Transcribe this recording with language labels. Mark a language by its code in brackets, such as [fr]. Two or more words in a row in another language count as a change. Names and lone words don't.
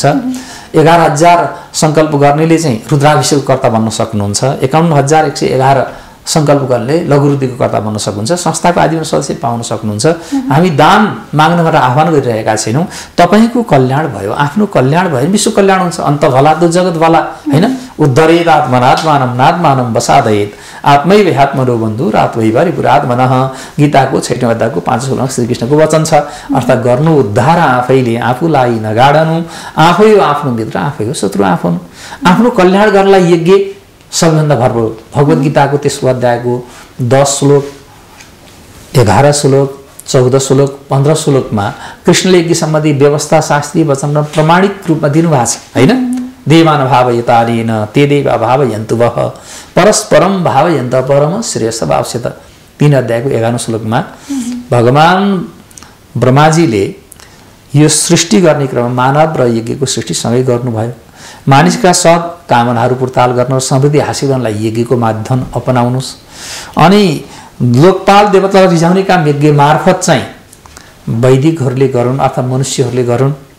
[ne] 11000 सङ्कल्प गर्नेले चाहिँ रुद्राभिषेकको कर्ता बन्न सक्नुहुन्छ। 51111 सङ्कल्प गर्ने लघुरुद्रीको कर्ता बन्न सक्नुहुन्छ। संस्थाको आजीवन सदस्य पाउन सक्नुहुन्छ। हामी दान माग्न गरेर आह्वान गरिरहेका छैनौँ। तपाईँको कल्याण भयो, आफ्नो कल्याण भयो, विश्व कल्याण हुन्छ। [hi] अन्त भला तो जगत भला हैन। [sa] उद्धरेत आत्मनात्मानं नात्मानं वसादयेत आत्मैव ह्यात्मनो बन्धु रात्वै परिपुरात्मनः। [ne] गीताको 6औं अध्यायको 5औं श्लोक श्रीकृष्णको वचन छ। अर्थात् गर्नु उद्धार आफैले, आफूलाई नगाडनु, आफै हो आफ्नो मित्र, आफै हो शत्रु आफ्नो। आफ्नो कल्याण गर्नलाई यज्ञ सबभन्दा भरपूर। भगवत गीताको त्यसको अध्यायको 10 श्लोक, 11 श्लोक, 14 श्लोक, 15 श्लोकमा कृष्णले यज्ञ सम्बन्धी व्यवस्था शास्त्रीय वचन र प्रमाणिक रूपमा दिनुभएको छ हैन। [sa] देवान भावयतानेन ते देवा भावयन्तु वः परस्परम भावयन्त परम श्रेयस भावस्यत। [ne] 3 अध्यायको 11 श्लोकमा भगवान ब्रह्माजीले यो सृष्टि गर्ने क्रममा मानव र यज्ञको सृष्टि सँगै गर्नुभयो। मानिसका सद कामनाहरू पूर्ताल गर्न र समृद्धि हासिल गर्नलाई यज्ञको माध्यम अपनाउनुहोस्। अनि लोकपाल देवतालाई रिझाउने काम यज्ञ मार्फत चाहिँ वैदिकहरूले गरून् अथवा मनुष्यहरूले गरून्।